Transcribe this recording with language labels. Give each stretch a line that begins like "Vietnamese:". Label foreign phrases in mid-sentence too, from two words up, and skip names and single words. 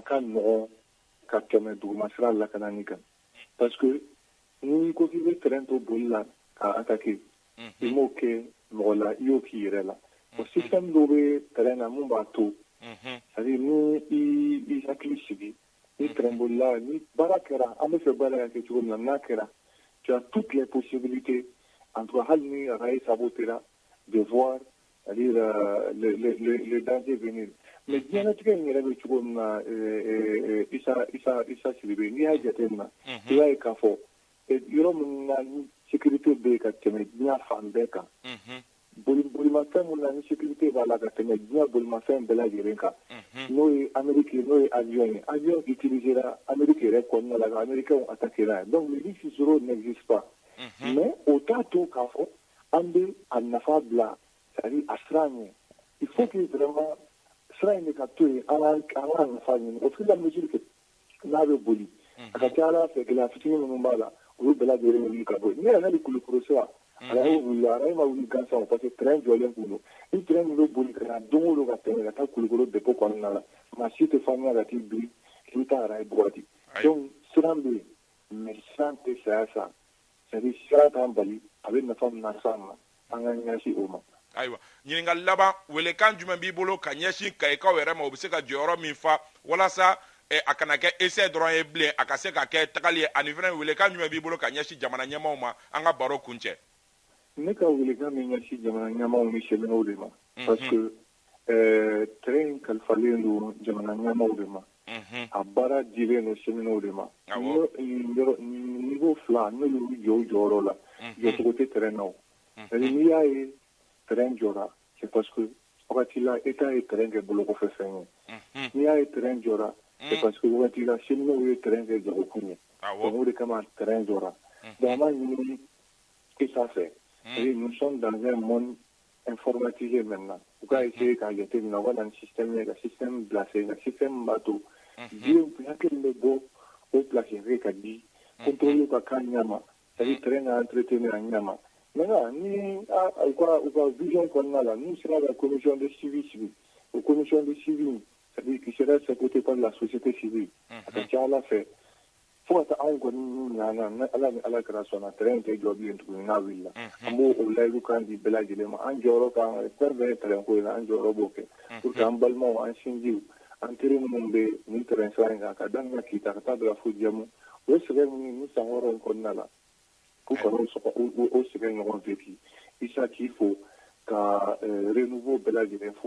Bambara: ka nɔgɔn ka tɛmɛ dugumasira lakanani kan
French: parce que
Bambara: n'i ko k'i bɛ terrain to boli la ka attaquer i m'o kɛ mɔgɔ la i y'o k'i yɛrɛ la o système dɔ bɛ terrain na mun b'a to
French: c'est-à-dire
Bambara: ni i hakili sigi ni terrain bolila ni baara kɛra an bɛ fɛ baara ka kɛ cogo min na n'a kɛra
French: tu as toutes les possibilités en tout cas
Bambara: hali ni a ka ye sabotera
French: de voir c'est-à-dire le danger venir mais
Bambara: diɲɛlatigɛ in yɛrɛ bɛ cogo min na Isa Sidibe n'i y'a jateminɛ i b'a ye k'a fɔ yɔrɔ min na ni sécurité bɛ yen ka tɛmɛ diɲɛ fan bɛɛ kan bolimafɛn min na ni sécurité b'a la ka tɛmɛ diɲɛ bolimafɛn bɛɛ lajɛlen kan n'o ye Amérique ye n'o ye avion ye
French: avion utilisera
Bambara: Amérique yɛrɛ kɔnɔna la ka américains attaquer n'a ye
French: donc le risque zéro n'existe pas mais
Bambara: o t'a to k'a fɔ an bɛ a nafa bila
French: c'est-à-dire
Bambara: a sira ɲɛ
French: il faut que vraiment
Bambara: sira in de ka to yen an ka nafa ɲini
French: au fur et à mesure que
Bambara: n'a bɛ boli a ka ca Ala fɛ gɛlɛya fitinin minnu b'a la olu bɛɛ lajɛlen bɛ wuli ka bɔ yen ne yɛrɛ hali Kulukoro sira ala y'o wuli ala ma wuli gansan
French: parce que
Bambara: train jɔlen kun don ni train min bɛ boli ka na don o don ka tɛmɛ ka taa Kulukoro dépôt kɔnɔna la maa si tɛ faamuya ka t'i biri k'i bɛ taa araye Buwati donc siran bɛ yen mais siran tɛ saya sa
French: c'est-à-dire
Bambara: siran t'an bali a bɛ nafa min las'an ma an ka ɲɛsin o ma. Ayiwa ɲininkali laban welekan jumɛn b'i bolo ka ɲɛsin kayikaw yɛrɛ ma o bɛ se ka jɔyɔrɔ min fa walasa a kana kɛ essai dɔrɔn ye bilen a ka se ka kɛ tagali ye ani fana welekan jumɛn b'i bolo ka ɲɛsin jamana ɲɛmaaw ma an ka baro kun cɛ. Ne ka welekan min ɲɛsin jamana ɲɛmaaw ni cheminot de ma
French: parce que
Bambara: terrain kalifalen don jamana ɲɛmaaw de ma a baara dilen don cheminot de ma niveau fila n'olu jɔ o jɔyɔrɔ la jɔcogo tɛ terrain na o
French: c'est-à-dire
Bambara: n'i y'a ye terrain jɔra
French: c'est parce que
Bambara: wagati la État ye terrain kɛ bolokɔfɛ fɛn ye n'i y'a ye terrain jɔra
French: c'est parce que
Bambara: wagati la cheminot ye terrain kɛ jagokun ye donc o de kama terrain jɔra donc an b'a ɲini État fɛ
French: et nous sommes dans un monde informatisé maintenant
Bambara: u ka essayer k'a jateminɛ u ka na ni système ye ka système bila sen kan système b'a to diɲɛ hakili bɛ bɔ o place ka di contrôle ka k'a ɲɛma
French: c'est-à-dire
Bambara: terrain ka entretenir a ɲɛma maintenant ni u ka vision kɔnɔna la n'u sera ka
French: commission de
Bambara: suivi sigi o
French: commission de suivi c'est-à-dire qui sera chapeautée par la société civile
Bambara: a ka ca Ala fɛ fo ka taa anw kɔni ɲana Ala ni Ala kɛra sɔnna terrain tɛ jɔ bilen tuguni n'a wulila an b'o layidu kan di bɛɛ lajɛlen ma an jɔyɔrɔ kan fɛn bɛɛ ye terrain ko ye an jɔyɔrɔ b'o kɛ
French: pour que
Bambara: an balimaw an sinjiw an teri minnu bɛ nin terrain sira in kan ka daminɛ Kita ka taa bila fo Jɛmu o ye sɛgɛn min ni san wɔɔrɔ in kɔnɔna la k'u kana o sɛgɛn ɲɔgɔn vécu Isa k'i fo ka renouveau bɛɛ lajɛlen fo.